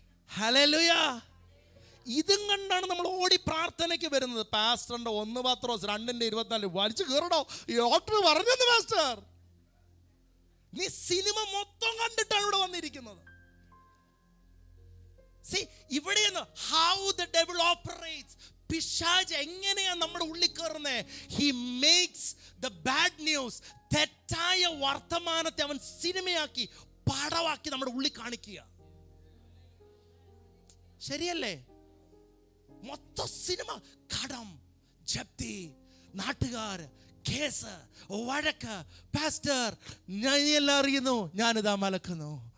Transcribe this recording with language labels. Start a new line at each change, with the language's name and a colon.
Malayalam: Hallelujah. ഇതും കണ്ടാണ് നമ്മൾ ഓടി പ്രാർത്ഥനയ്ക്ക് വരുന്നത്. പാസ്റ്ററിന്റെ 1 പത്രോസ് 2:24 വലിച്ചു കയറണോ, ഡോക്ടർ പറഞ്ഞത് പാസ്റ്റർ. നീ സിനിമ മൊത്തം കണ്ടിട്ടാണ് ഇവിടെ വന്നിരിക്കുന്നത്. ഇവിടെയാണ്
English: how the devil operates.
Malayalam: പിശാച് എങ്ങനെയാണ് നമ്മുടെ ഉള്ളിൽ കയറുന്നത്?
English: he makes the bad news,
Malayalam: തെറ്റായ വർത്തമാനത്തെ അവൻ സിനിമയാക്കി പടവാക്കി നമ്മുടെ ഉള്ളിൽ കാണിക്കുക. ശരിയല്ലേ? മൊത്തം സിനിമ, കടം, ജപ്തി, നാട്ടുകാർ, കേസ്, വഴക്ക്, പാസ്റ്റർ ഞാൻ എല്ലാം അറിയുന്നു, ഞാനിതാ മലക്കുന്നു.